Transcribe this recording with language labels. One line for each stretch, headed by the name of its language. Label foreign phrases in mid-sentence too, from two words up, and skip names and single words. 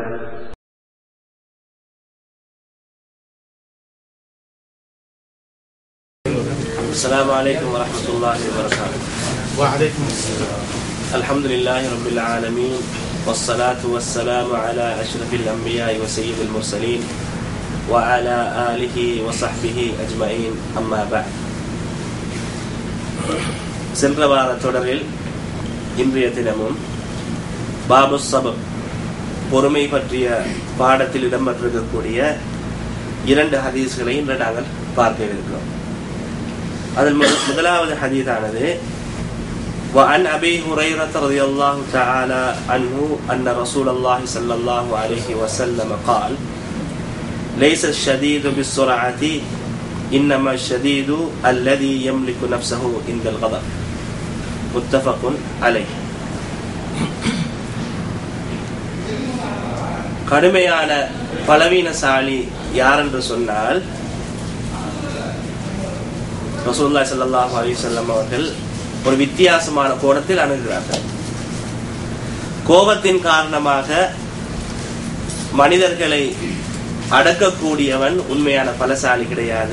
Arabic: السلام عليكم ورحمة الله وبركاته. وعليكم السلام. الحمد لله رب العالمين والصلاة والسلام على أشرف الأنبياء وسيد المرسلين وعلى آله وصحبه أجمعين أما بعد.
Tamil: சென்ற வார தொடரில் இன்றைய தினமும் பாபு சபப் பொறுமை பற்றிய பாடத்தில் இடம்பெற்றிருக்கக்கூடிய 2 ஹதீஸ்களை இன்று நாங்கள் பார்க்க இருக்கிறோம். அதில் முதலாவது ஹதீஸானது
Arabic: وعن أبي هريرة رضي الله تعالى عنه أن رسول الله صلى الله عليه وسلم قال ليس الشديد بالسرعة إنما الشديد الذي يملك نفسه عند الغضب متفق عليه.
Tamil: கடுமையான பலவீனசாலி யார் என்று சொன்னால்
Arabic: رسول الله صلى الله عليه وسلم
Tamil: அவர்கள் ஒரு வித்தியாசமான கோணத்தில் அணுகுகிறார்கள். கோபத்தின் காரணமாக மனிதர்களை அடக்கக்கூடியவன் உண்மையான பலசாலி கிடையாது.